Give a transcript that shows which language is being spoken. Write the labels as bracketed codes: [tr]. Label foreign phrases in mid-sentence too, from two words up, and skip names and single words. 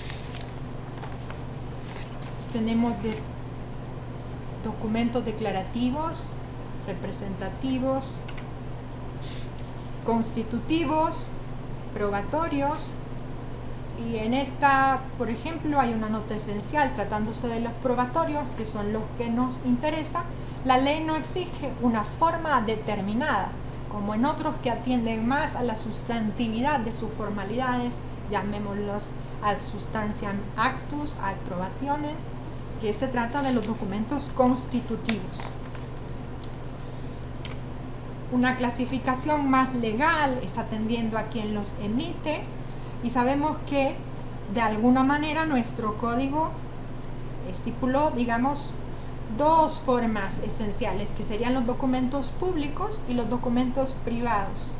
[es] Tenemos documentos declarativos, representativos, constitutivos, probatorios, y en esta, por ejemplo, hay una nota esencial tratándose de los probatorios, que son los que nos interesan. La ley no exige una forma determinada, como en otros que atienden más a la sustantividad de sus formalidades, llamémoslos [la] ad substantiam actus, ad probationes, [es] que se trata de los documentos constitutivos. Una clasificación más legal es atendiendo a quien los emite, y sabemos que de alguna manera nuestro código estipuló, digamos, dos formas esenciales, que serían los documentos públicos y los documentos privados.